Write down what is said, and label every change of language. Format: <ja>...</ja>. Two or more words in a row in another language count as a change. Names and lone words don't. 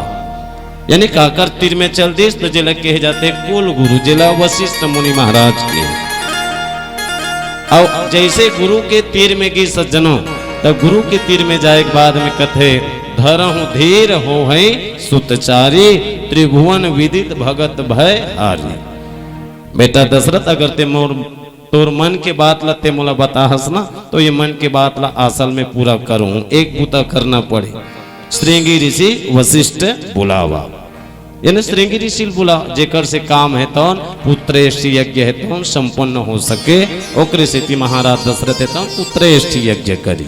<hne>यानी काकर तीर में चल दिस तो जिला कहे जाते कुल गुरु जिला वशिष्ठ मुनि महाराज के। और जैसे गुरु के तीर में गई सज्जनों, तब गुरु के तीर में जाए के बाद में कथे</hne> <awa>धरहु धीर हो है सुतचारी त्रिभुवन विदित भगत भय हारी।</awa> <hne>बेटा दशरथ अगर ते मोर तोर मन के बात ला ते मोला बता हसना, तो ये मन के बात ला असल में पूरा करूं। एक बूता करना पड़े, श्रृंगी ऋषि वशिष्ठ बुलावा, यानी श्रृंगी ऋषि बुला जेकर से काम है तो पुत्रेष्टि यज्ञ है तो संपन्न हो सके। ओकरे से महाराज दशरथ है तो पुत्रेष्टि यज्ञ करी।</hne>